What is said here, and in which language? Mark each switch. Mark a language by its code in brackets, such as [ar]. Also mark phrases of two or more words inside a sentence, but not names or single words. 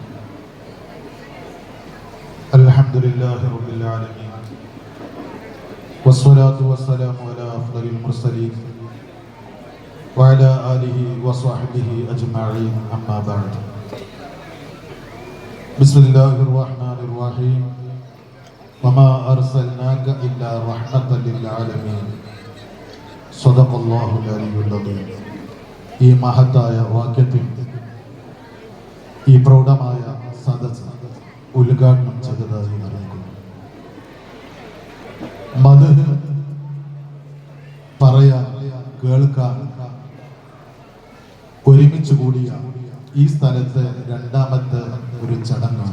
[ar] الحمد لله رب العالمين، والصلاة والسلام على أفضل المرسلين وعلى آله وصحبه أجمعين، أما بعد. بسم الله الرحمن الرحيم. وما أرسلناك إلا رحمة للعالمين. صدق الله العلي العظيم. [ml] ഈ മഹത്തായ വാക്യത്തിൽ ഈ പ്രൗഢമായ സദസ്സ് ഉദ്ഘാടനം ചെയ്തതായി അറിയിക്കുന്നു. മദ്ഹ് പറയാൻ കേൾക്കാൻ ഒരുമിച്ച് കൂടിയ ഈ സ്ഥലത്ത് രണ്ടാമത്തെ ഒരു ചടങ്ങാണ്.